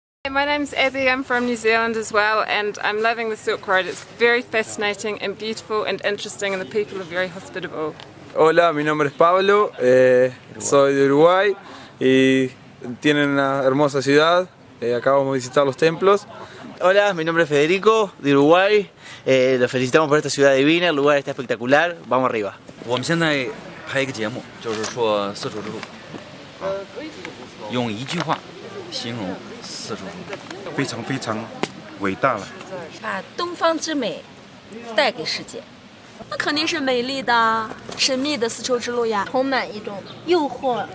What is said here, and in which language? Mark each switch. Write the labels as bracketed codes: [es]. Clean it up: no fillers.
[en] My name's Abby, I'm from New Zealand as well, and I'm loving the Silk Road. It's very fascinating and beautiful and interesting, and the people are very hospitable. [es] Hola, mi nombre es Pablo, soy de Uruguay y tienen una hermosa ciudad. Acabamos de visitar los templos. Hola, mi nombre es Federico, de Uruguay. Los felicitamos por esta ciudad divina, el lugar está espectacular. Vamos arriba. [zh] 我们现在拍一个节目，就是说丝绸之路，用一句话形容丝绸之路，非常非常伟大了。把东方之美带给世界，那肯定是美丽的、神秘的丝绸之路呀，充满一种诱惑，